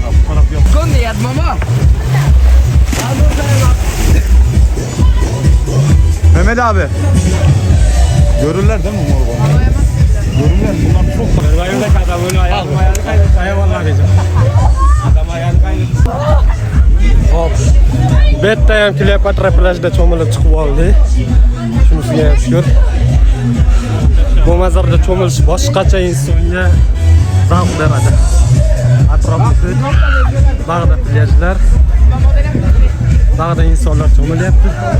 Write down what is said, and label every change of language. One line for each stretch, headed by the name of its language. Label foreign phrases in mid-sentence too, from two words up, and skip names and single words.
Turkish: Bu taraf yok. Mehmet abi. Görürler değil mi Morban'ı? Görürler. Bunlar çok var. Pervanede adam bunu ayağını kaydet. Hayvanlar diyeceğim. Adam ayağını kaydet. hop.
Uzbek: Bu yerda ham Kleopatra plajida cho'milib chiqib oldi. Shunisiga ham shukur. Bu mazarda cho'milish boshqacha insonga zavq beradi. Atrofda bag'da plyajlar, bag'da insonlar cho'milyapti.